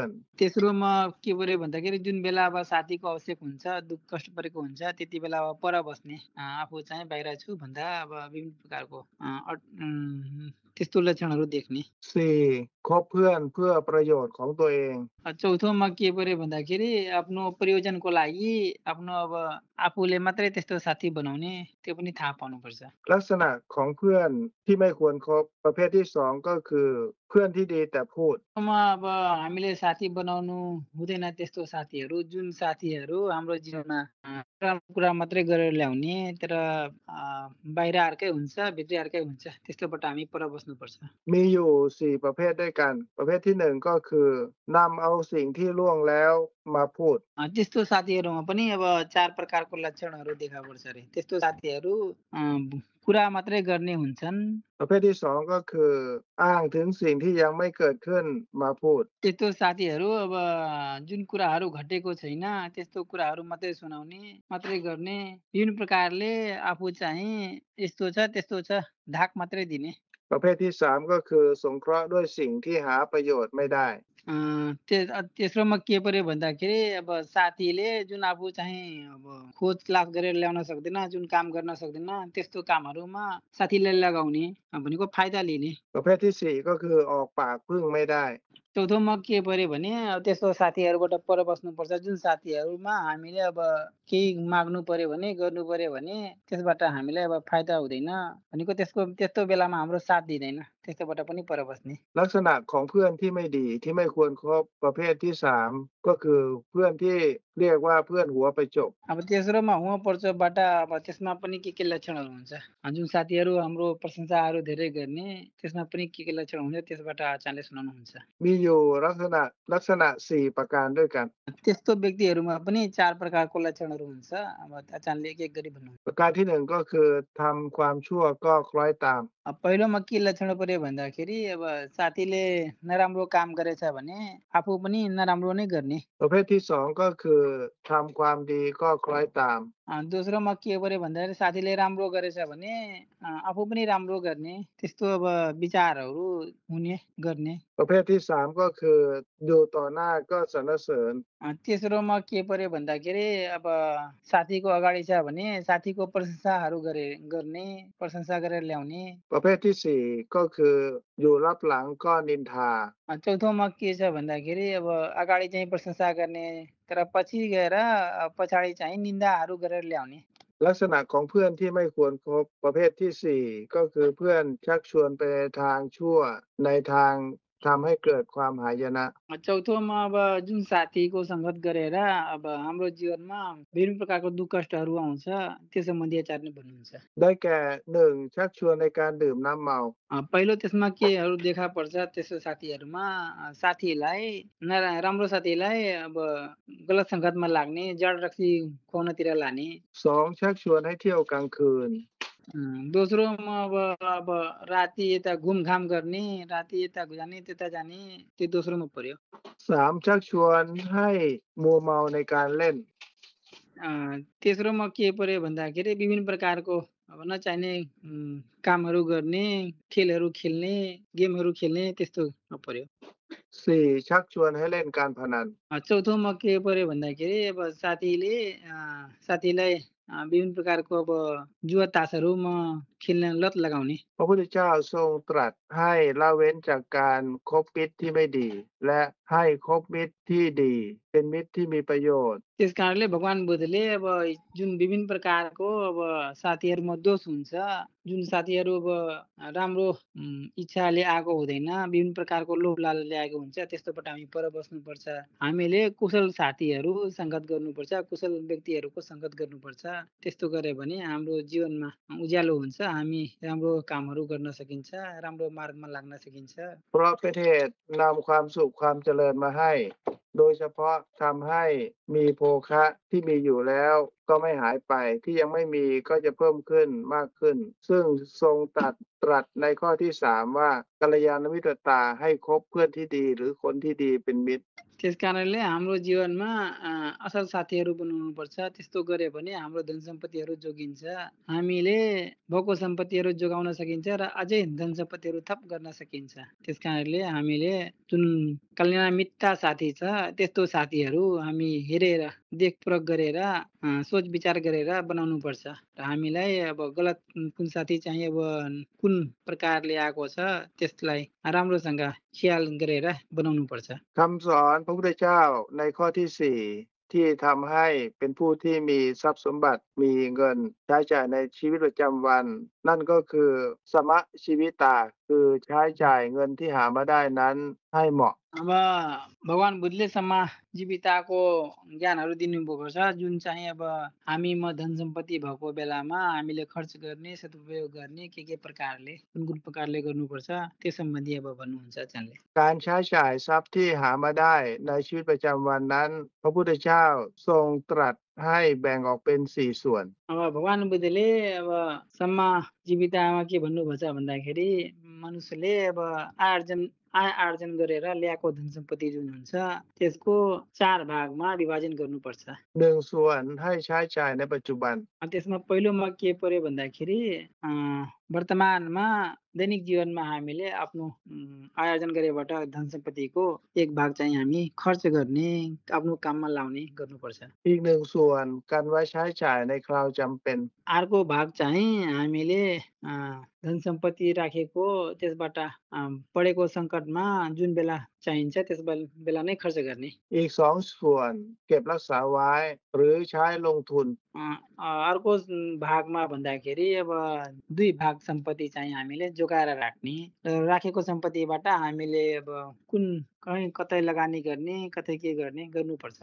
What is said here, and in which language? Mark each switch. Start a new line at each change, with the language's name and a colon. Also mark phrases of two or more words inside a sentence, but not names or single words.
Nepali: तेस्रोमा के पर्यो भन्दाखेरि जुन बेला अब साथीको आवश्यक हुन्छ दुःख कष्ट परेको हुन्छ त्यति बेला अब पर बस्ने आफू चाहिँ बाहिर छु भन्दा अब विभिन्न प्रकारको त्यस्तो लक्षणहरू देख्ने 4.
Thai: คบเพื่อนเพื่อประโยชน์ของตัวเอง
Nepali: चौथोमा के पर्यो भन्दाखेरि आफ्नो प्रयोजनको लागि आफ्नो अब आफूले मात्रै त्यस्तो साथी बनाउने त्यो पनि थाहा पाउनुपर्छ
Thai: ลักษณะของเพื่อนที่ไม่ควรคบประเภทที่ 2 ก็คือเพื่อนที่ดีแต่พูด
Nepali: अब हामीले साथी बनाउनु हुँदैन त्यस्तो साथीहरू जुन साथीहरू हाम्रो जीवनमा राम्रो कुरा मात्रै गरेर ल्याउने तर बाहिर अर्कै हुन्छ भित्री अर्कै हुन्छ त्यस्तोबाट हामी पर बस्नुपर्छ
Thai: มีอยู่4ประเภทด้วยกัน ประเภทที่1ก็คือนำเอาสิ่งที่ล่วงแล้วมาพูด
Nepali: त्यस्तो साथीहरूमा पनि अब 4 प्रकारको लक्षणहरू देखा पर्छ अरे त्यस्तो साथीहरू कुरा मात्रै गर्ने हुन्छन्
Thai: ประเภทที่2ก็คืออ้างถึงสิ่งที่ยังไม่เกิดขึ้นมาพูด
Nepali: त्यस्तो साथीहरू अब जुन कुराहरू घटेको छैन त्यस्तो कुराहरू मात्रै सुनाउने मात्रै गर्ने विभिन्न प्रकारले आफू चाहिँ यस्तो छ त्यस्तो छ धाक मात्रै दिने
Thai: ประเภทที่3ก็คือสงเคราะห์ด้วยสิ่งที่หาประโยชน์ไม่ได้
Nepali: तेस्रोमा के पर्यो भन्दाखेरि अब साथीले जुन आफू चाहिँ अब खोज तलास गरेर ल्याउन सक्दैन जुन काम गर्न सक्दैन त्यस्तो कामहरूमा साथीले लगाउने भनेको फाइदा लिने
Thai: ประเภทที่4ก็คือออกปากพึ่งไม่ได้
Nepali: चौथोमा के पर्यो भने त्यस्तो साथीहरूबाट पर बस्नुपर्छ जुन साथीहरूमा हामीले अब केही माग्नु पर्यो भने गर्नु पर्यो भने त्यसबाट हामीलाई अब फाइदा हुँदैन भनेको त्यस्तो बेलामा हाम्रो साथ दिँदैन त्यस्तोबाट पनि पर बस्ने
Thai: ลักษณะของเพื่อนที่ไม่ดีที่ไม่ควรคบประเภทที่3ก็คือเพื่อนที่เรียกว่าเพื่อนหัวไปจบ
Nepali: अब तेस्रोमा हुँ पर्छबाट अब त्यसमा पनि के लक्षणहरू हुन्छ जुन साथीहरू हाम्रो प्रशंसाहरू धेरै गर्ने त्यसमा पनि के लक्षण हुन्छ त्यसबाट आचार्यले सुनाउनुहुन्छ
Thai: มีอยู่ลักษณะ4ประการด้วยกัน
Nepali: त्यस्तो व्यक्तिहरूमा पनि 4 प्रकारको लक्षणहरू हुन्छ अब आचार्यले एक गरी भन्नुहुन्छ
Thai: ประการที่1ก็คือทำความชั่วก็คล้อยตาม
Nepali: पहिलोमा के लक्षण पर्यो भन्दाखेरि अब साथीले नराम्रो काम गरेछ भने आफू पनि नराम्रो नै गर्ने
Thai: ประเภทที่2ก็คือทำความดีก็คล้อยตาม
Nepali: दोस्रोमा के पर्यो भन्दाखेरि साथीले राम्रो गरेछ भने आफू पनि राम्रो गर्ने त्यस्तो अब विचारहरू हुने गर्ने
Thai: ประเภทที่3ก็คืออยู่ต่อหน้าก็สรรเสริญ
Nepali: तेस्रोमा के पर्यो भन्दाखेरि अब साथीको अगाडि छ भने साथीको प्रशंसाहरू गर्ने प्रशंसा गरेर ल्याउने
Thai: ประเภทที่4ก็คืออยู่รับหลังก็นินทา
Nepali: चौथोमा के छ भन्दाखेरि अब अगाडि चाहिँ प्रशंसा गर्ने तर पछि गएर पछाडि चाहिँ निन्दाहरू गरेर ल्याउने
Thai: ลักษณะของเพื่อนที่ไม่ควรคบประเภทที่4ก็คือเพื่อนชักชวนไปทางชั่วในทางทำให้เกิดความหายนะ
Nepali: चौथोमा अब जुन साथीको सङ्गत गरेर अब हाम्रो जीवनमा विभिन्न प्रकारको दुःख कष्टहरू आउँछ त्यो सम्बन्धी आचार्यले भन्नुहुन्छ
Thai: ได้แก่1ชักชวนในการดื่มน้ำเมา
Nepali: पहिलो त्यसमा केहरू देखा पर्छ त्यस्तो साथीहरूमा साथीलाई राम्रो साथीलाई अब गलत सङ्गतमा लाग्ने जड रक्सी खुवाउनतिर लाने
Thai: 2 ชักชวนให้เที่ยวกลางคืน
Nepali: दोस्रोमा अब राति यता घुमघाम गर्ने राति यता जाने त्यता जाने त्यो दोस्रोमा पर्यो
Thai: 3 ชักชวนให้มัวเมาในการเล่น
Nepali: तेस्रोमा के पर्यो भन्दाखेरि विभिन्न प्रकारको अब नचाहिने कामहरू गर्ने खेलहरू खेल्ने गेमहरू खेल्ने त्यस्तोमा पर्यो
Thai: 4 ชักชวนให้เล่นการพนัน
Nepali: चौथोमा के पर्यो भन्दाखेरि अब साथीलाई विभिन्न प्रकारको अब जुवा तासहरूमा खेल्न लत लगाउने
Thai: พระพุทธเจ้าทรงตรัสให้ละเว้นจากการคบมิตรที่ไม่ดีและให้คบมิตรที่ดีเป็นมิตรที่มีประโยชน์
Nepali: त्यस कारणले भगवान बुद्धले अब जुन विभिन्न प्रकारको अब साथीहरूमा दोष हुन्छ, जुन साथीहरू अब राम्रो इच्छाले आएको हुँदैन, विभिन्न प्रकारको लोभ लालचले आएको हुन्छ, त्यस्तोबाट हामी पर बस्नुपर्छ। हामीले कुशल साथीहरू सङ्गत गर्नुपर्छ, कुशल व्यक्तिहरूको सङ्गत गर्नुपर्छ। त्यस्तो गऱ्यो भने हाम्रो जीवनमा उज्यालो हुन्छ, हामी राम्रो कामहरू गर्न सकिन्छ, राम्रो मार्गमा लाग्न सकिन्छ।
Thai: เพราะเป็นเหตุนำความสุขความเจริญมาให้ โดยเฉพาะทำให้มีโภคะที่มีอยู่แล้วก็ไม่หายไปที่ยังไม่มีก็จะเพิ่มขึ้นมากขึ้น ซึ่งทรงตรัสในข้อที่ 3 ว่ากัลยาณมิตรตาให้คบเพื่อนที่ดีหรือคนที่ดีเป็นมิตร
Nepali: त्यस कारणले हाम्रो जीवनमा असल साथीहरू बनाउनुपर्छ। त्यस्तो गऱ्यो भने हाम्रो धन सम्पत्तिहरू जोगिन्छ, हामीले भएको सम्पत्तिहरू जोगाउन सकिन्छ र अझै धन सम्पत्तिहरू थप गर्न सकिन्छ। त्यस कारणले हामीले जुन कल्याणमितता साथी छ त्यस्तो साथीहरू हामी हेरेर देखपरख गरेर सोच विचार गरेर बनाउनुपर्छ र हामीलाई अब गलत कुन साथी चाहिँ अब कुन प्रकारले आएको छ त्यसलाई राम्रोसँग ख्याल गरेर बनाउनुपर्छ।
Thai: คำสอนพระพุทธเจ้าในข้อที่ 4 ที่ทำให้เป็นผู้ที่มีทรัพย์สมบัติมีเงินใช้จ่ายในชีวิตประจำวัน นั่นก็คือสมะชีวิตาคือใช้จ่ายเงินที่หามาได้นั้นให้เหมาะ
Nepali: अब भगवान बुद्धले सम्मा जीविताको ज्ञानहरू दिनुभएको छ, जुन चाहिँ अब हामीमा धन सम्पत्ति भएको बेलामा हामीले खर्च गर्ने, सदुपयोग गर्ने के प्रकारले कुन प्रकारले गर्नुपर्छ त्यो सम्बन्धी अब भन्नुहुन्छ आचार्यले।
Thai: การใช้จ่ายทรัพย์ที่หามาได้ในชีวิตประจำวันนั้น พระพุทธเจ้าทรงตรัสให้แบ่งออกเป็น 4 ส่วน
Nepali: अब भगवान बुद्धले अब सम्मा जीवितामा के भन्नुभएको छ भन्दाखेरि मनुष्यले अब आय आर्जन गरेर ल्याएको धन सम्पत्ति जुन हुन्छ त्यसको 4 भागमा विभाजन गर्नुपर्छ।
Thai: 1 ส่วนให้ใช้จ่ายในปัจจุบัน
Nepali: त्यसमा पहिलोमा के पर्यो भन्दाखेरि वर्तमानमा दैनिक जीवनमा हामीले आफ्नो आय आर्जन गरेबाट धन सम्पत्तिको एक भाग चाहिँ हामी खर्च गर्ने, आफ्नो काममा लाउने गर्नुपर्छ।
Thai: อีก 1 ส่วนกันไว้ใช้จ่ายในคราวจำเป็น
Nepali: अर्को भाग चाहिँ हामीले धन सम्पत्ति राखेको त्यसबाट परेको सङ्कटमा जुन बेला चाहिन्छ त्यस बेला नै खर्च गर्ने।
Thai: อีก 2 ส่วนเก็บรักษาไว้หรือใช้ลงทุน
Nepali: अर्को भागमा भन्दाखेरि अब 2 भाग सम्पत्ति चाहिँ हामीले जोगाएर राख्ने, राखेको सम्पत्तिबाट हामीले अब कुन कतै लगानी गर्ने, कतै के गर्ने गर्नुपर्छ।